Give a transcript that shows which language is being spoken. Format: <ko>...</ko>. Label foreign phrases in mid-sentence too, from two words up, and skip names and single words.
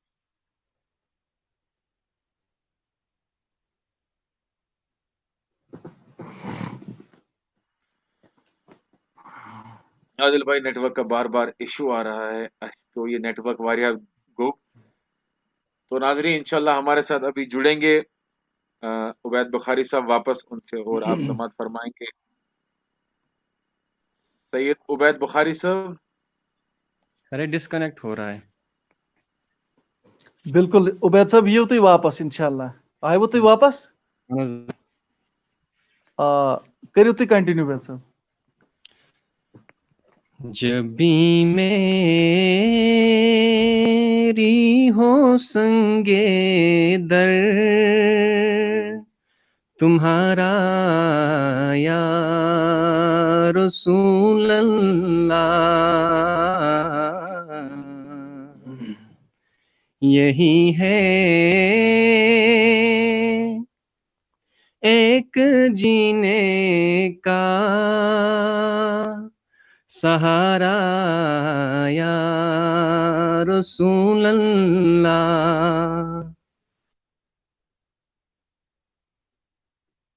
<ur>عادل بھائی نیٹ ورک کا بار بار ایشو آ رہا ہے تو یہ نیٹ ورک</ur> <ks>واریاہ گو</ks> <ur>تو ناظرین انشاءاللہ ہمارے ساتھ ابھی جڑیں گے عبید بخاری صاحب واپس ان سے اور آپ سماعت فرمائیں گے سید عبید بخاری صاحب ارے ڈسکنیکٹ ہو رہا ہے</ur> <ks>بالکل عبید صاحب یِیِو تُہۍ واپس انشاءاللہ آیوٕ تُہۍ واپس کٔرِو تُہۍ کنٹِنیو عبید صاحب</ks> <ur>جب بھی میری ہو سنگے در تمہارا یا رسول اللہ یہی ہے ایک جینے کا سہارا یا رسول اللہ</ur>